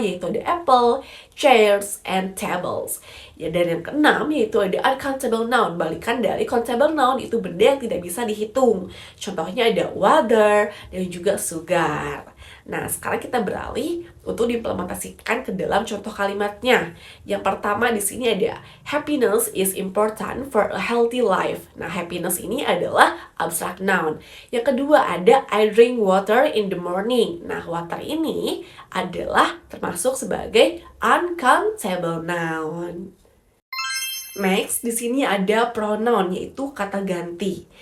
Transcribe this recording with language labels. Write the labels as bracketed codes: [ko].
[id] Yaitu ada [en] apple, chairs, and tables. [id] Ya, dan yang keenam yaitu ada uncountable noun. Balikan dari countable noun itu benda yang tidak bisa dihitung. Contohnya ada water dan juga sugar. Nah, sekarang kita beralih untuk diimplementasikan ke dalam contoh kalimatnya. Yang pertama di sini ada [en] happiness is important for a healthy life. [id] Nah, [en] happiness [id] ini adalah [en] abstract noun. [id] Yang kedua ada [en] I drink water in the morning. [id] Nah, water ini adalah termasuk sebagai uncountable noun. Next, di sini ada pronoun, yaitu kata ganti.